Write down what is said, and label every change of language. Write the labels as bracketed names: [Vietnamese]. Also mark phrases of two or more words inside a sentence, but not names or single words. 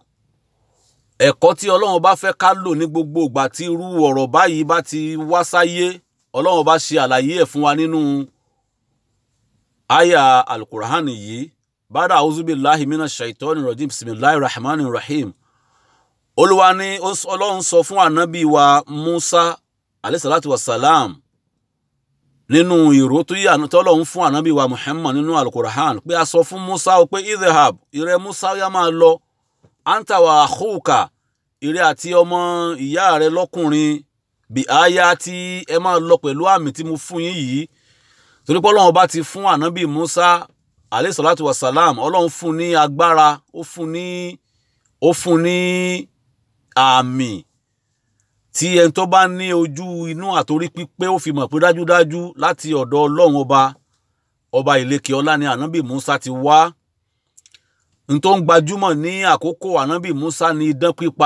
[Yoruba] Ẹ̀kọ́ tí Ọlọ́run bá fẹ́ ká lò ní gbogbo ìgbà tí irú ọ̀rọ̀ báyìí bá ti wá sáyé, Ọlọ́run bá ṣe àlàyé ẹ̀ fún wa nínú aya al-Qur'an yìí. [Arabic] بعد أعوذ بالله من الشيطان الرجيم. بسم الله الرحمن الرحيم. [Yoruba] Olúwa ní Ọlọ́run sọ fún ànábì wa Musa [Arabic] عليه الصلاة والسلام [Yoruba] nínú ìró tó yà tí Ọlọ́run fún ànábì wa Muhammad nínú al-Qur'an, pé a sọ fún Musa pé idhhab, ìrẹ Musa yá máa lọ, [Arabic] أنت وأخوك, [Yoruba] ìrẹ àti ọmọ ìyá rẹ lọ́kùnrin, bí aya tí ẹ máa lọ pẹ̀lú àmì tí mo fún yín yìí. Torí pé Ọlọ́run bá ti fún ànábì Musa [Arabic] عليه الصلاة والسلام, [Yoruba] Ọlọ́run fún ní agbára, ó fún ní àmì tí ẹni tó bá ní ojú inú àtorí pípé ó fi mọ̀ pé dájúdájú láti ọ̀dọ̀ Ọlọ́run ọba ìlékè ọlá ni ànábì Musa ti wá. N tó ń gbajúmọ̀ ní àkókò ànábì Musa ní idán pípa.